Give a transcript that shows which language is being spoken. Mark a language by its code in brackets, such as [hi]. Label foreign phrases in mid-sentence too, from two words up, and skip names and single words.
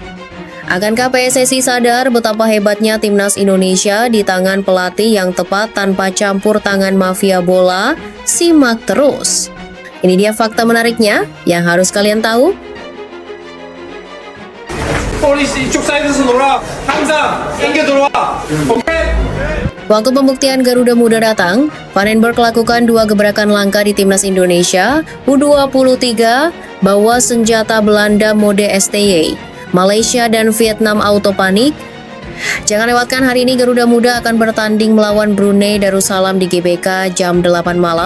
[id] Akankah PSSI sadar betapa hebatnya timnas Indonesia di tangan pelatih yang tepat tanpa campur tangan mafia bola? Simak terus. Ini dia fakta menariknya yang harus kalian tahu. [ko] polisi 이쪽 사이드에서 놀아. 항상 당겨 들어와. 오케이? [id] Waktu pembuktian Garuda Muda datang, Vandenberg lakukan 2 gebrakan langka di timnas Indonesia U23 bawa senjata Belanda mode STY. Malaysia dan Vietnam auto panik. Jangan lewatkan hari ini Garuda Muda akan bertanding melawan Brunei Darussalam di GBK jam 8 malam.